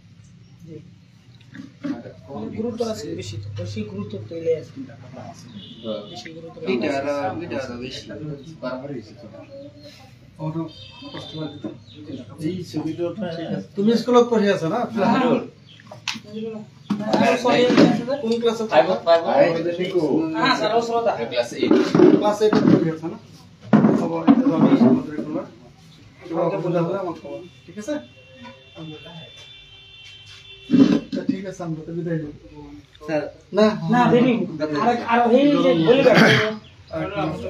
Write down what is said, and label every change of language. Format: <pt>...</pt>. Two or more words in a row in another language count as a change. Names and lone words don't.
<as>গুরুত্ব আছে বেশি, তো বেশি গুরুত্ব দিলে বেশি গুরুত্ব তুমি স্কুলত পঢ়ি আছা না? কোন ক্লাছত? ক্লাছ 8 পঢ়ি আছা না? হ'ব, এতিয়া</as> <bn>যাবি আমাদের রেগুলার।</bn> <as>কিবা অসুবিধা হলে আমাক কবা, ঠিক আছে? ঠিক আছে,</as> <bn>আমরা তো বিদায় নেব। না দেরি আর এই যে বলি</bn>